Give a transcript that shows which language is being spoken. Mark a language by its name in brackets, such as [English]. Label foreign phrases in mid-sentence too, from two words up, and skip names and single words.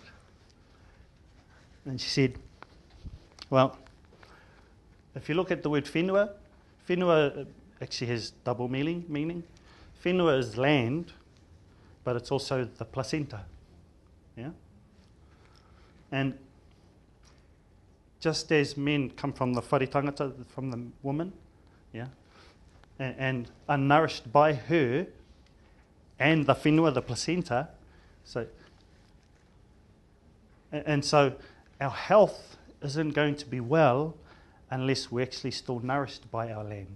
[English] And she said, well, if you look at the word whenua, whenua actually has double meaning. Whenua is land, but it's also the placenta. Yeah? And just as men come from the [Māori] whare tangata, [English] from the woman, yeah, and are nourished by her and the whenua, the placenta, so our health isn't going to be well unless we're actually still nourished by our land.